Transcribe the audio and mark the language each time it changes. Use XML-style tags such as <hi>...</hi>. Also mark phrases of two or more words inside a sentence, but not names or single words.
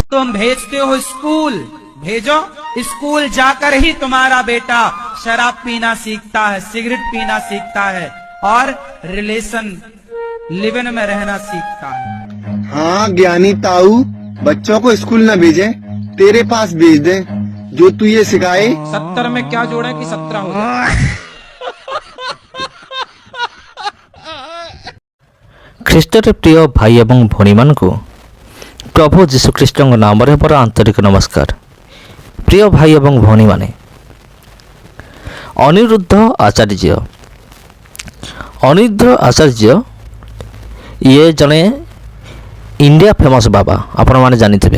<hi>तुम भेजते हो स्कूल, भेजो, स्कूल जाकर ही तुम्हारा बेटा शराब पीना सीखता है, सिगरेट पीना सीखता है और</hi> <en>relation living</en> <hi>में रहना सीखता है। हाँ ज्ञानी ताऊ, बच्चों को स्कूल न भेजे, तेरे पास भेज दे जो तू ये सिखाए। 70 में क्या जोड़े कि 17 हो जाए।</hi> <or>ଖ୍ରୀଷ୍ଟରେ ପ୍ରିୟ ଭାଇ ଏବଂ ଭଉଣୀମାନଙ୍କୁ ପ୍ରଭୁ ଯୀଶୁଖ୍ରୀଷ୍ଟଙ୍କ ନାମରେ ମୋର ଆନ୍ତରିକ ନମସ୍କାର। ପ୍ରିୟ ଭାଇ ଏବଂ ଭଉଣୀମାନେ, ଅନିରୁଦ୍ଧ ଆଚାର୍ଯ୍ୟ ଇଏ ଜଣେ ଇଣ୍ଡିଆ ଫେମସ୍ ବାବା, ଆପଣମାନେ ଜାଣିଥିବେ।</or>